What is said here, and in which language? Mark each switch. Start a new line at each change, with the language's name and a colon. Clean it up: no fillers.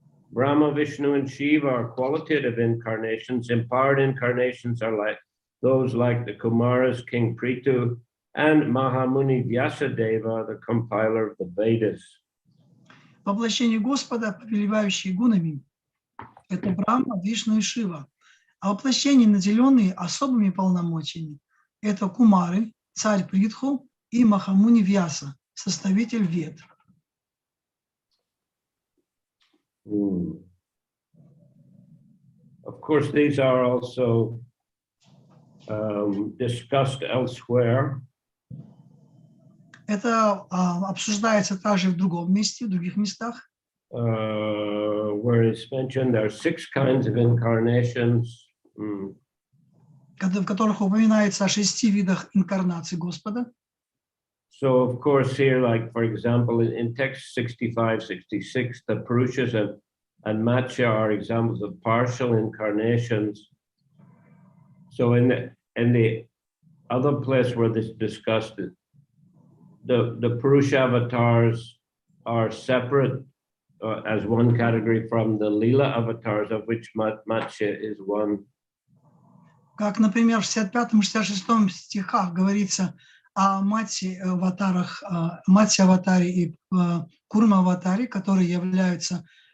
English: Brahma, Vishnu, and Shiva are qualitative incarnations. Empowered incarnations are like those like the Kumaras, King Prithu, and Mahamuni Vyasadeva, the compiler of the Vedas.
Russian: Воплощение Господа, повелевающие гунами, это Брахма, Вишну и Шива. А воплощения, наделенные особыми полномочиями, это Кумары, царь Притху и Махамуни Вьяса, составитель Вед.
English: Of course, these are also discussed elsewhere.
Russian: Это обсуждается также в другом месте, в других местах.
English: Where it's mentioned there are 6 kinds of incarnations.
Russian: В которых упоминается о 6 видах инкарнации Господа.
English: So, of course, here, like, for example, in text 65, 66, the Purushas and Matsya are examples of partial incarnations. So in the other place where this discussed it, the Purusha avatars are separate as one category from the Lila avatars, of which Matsya is one.
Russian: Как, например, в 65-66 стихах говорится о Матсе-аватаре и Курма-аватаре, которые являются